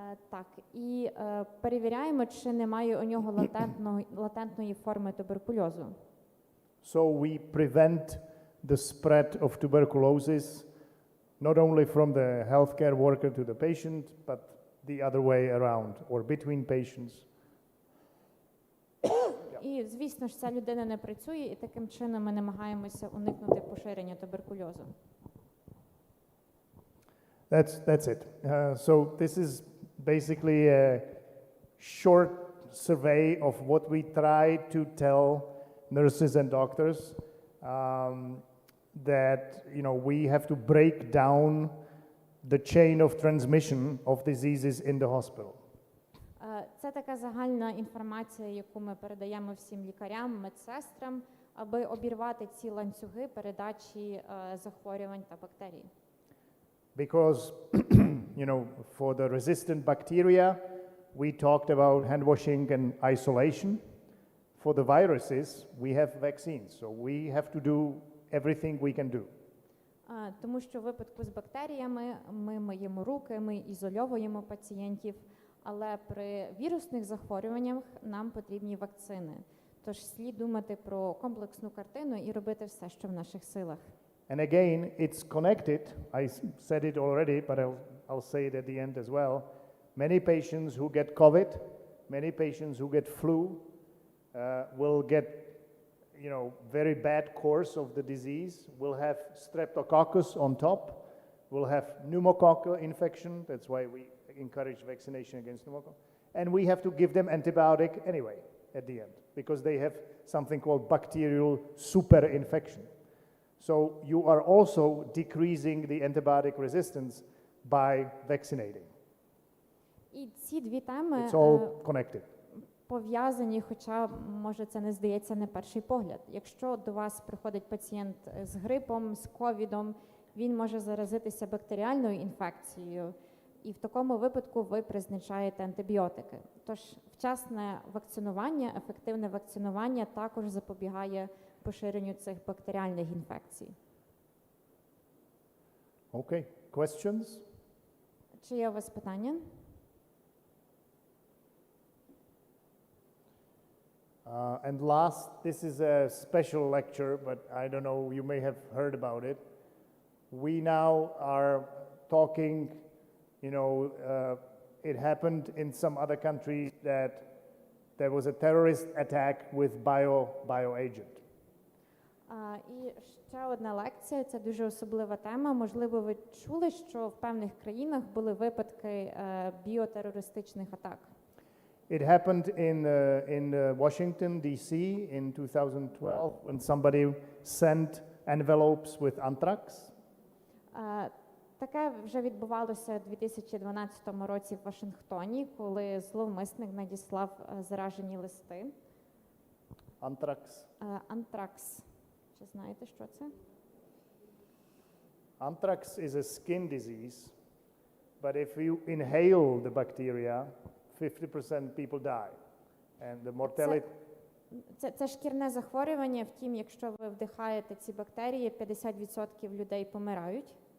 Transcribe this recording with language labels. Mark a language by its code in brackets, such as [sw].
[uk] Так, і перевіряємо, чи немає у нього латентної форми туберкульозу. [en] So we prevent the spread of tuberculosis not only from the healthcare worker to the patient, but the other way around, or between patients. [uk] І, звісно ж, ця людина не працює, і таким чином ми намагаємося уникнути поширення туберкульозу. [en] That's it. So this is basically a short survey of what we try to tell nurses and doctors, that we have to break down the chain of transmission of diseases in the hospital. [uk] Це така загальна інформація, яку ми передаємо всім лікарям, медсестрам, аби обірвати ці ланцюги передачі захворювань та бактерій. [en] Because, for the resistant bacteria, we talked about hand washing and isolation. For the viruses, we have vaccines, so we have to do everything we can do. [uk] Тому що в випадку з бактеріями ми миємо руки, ми ізольовуємо пацієнтів, але при вірусних захворюваннях нам потрібні вакцини. Тож слід думати про комплексну картину і робити все, що в наших силах. [en] And again, it's connected. I said it already, but I'll say it at the end as well. Many patients who get COVID, many patients who get flu, will get, very bad course of the disease, will have streptococcus on top, will have pneumococcal infection. That's why we encourage vaccination against pneumococcal. And we have to give them antibiotic anyway at the end, because they have something called bacterial superinfection. So you are also decreasing the antibiotic resistance by vaccinating. [uk] І ці дві теми [en] It's all connected. [uk] пов'язані, хоча, може, це не здається на перший погляд. Якщо до вас приходить пацієнт з грипом, з ковідом, він може заразитися бактеріальною інфекцією, і в такому випадку ви призначаєте антибіотики. Тож вчасне вакцинування, ефективне вакцинування також запобігає поширенню цих бактеріальних інфекцій. [en] Okay, questions? [uk] Чи є у вас питання? [en] And last, this is a special lecture, but I don't know, you may have heard about it. We now are talking, it happened in some other countries that there was a terrorist attack with bioagent. [uk] І ще одна лекція, це дуже особлива тема. Можливо, ви чули, що в певних країнах були випадки біотерористичних атак. [en] It happened in Washington, D.C. in 2012 when somebody sent envelopes with anthrax. [uk] Таке вже відбувалося у 2012 році в Вашингтоні, коли зловмисник надіслав заражені листи. [en] Anthrax. [uk] Антракс. Чи знаєте, що це? [en] Anthrax is a skin disease, but if you inhale the bacteria, 50% people die. And the mortality... [uk] Це шкірне захворювання, втім, якщо ви вдихаєте ці бактерії, 50% людей помирають.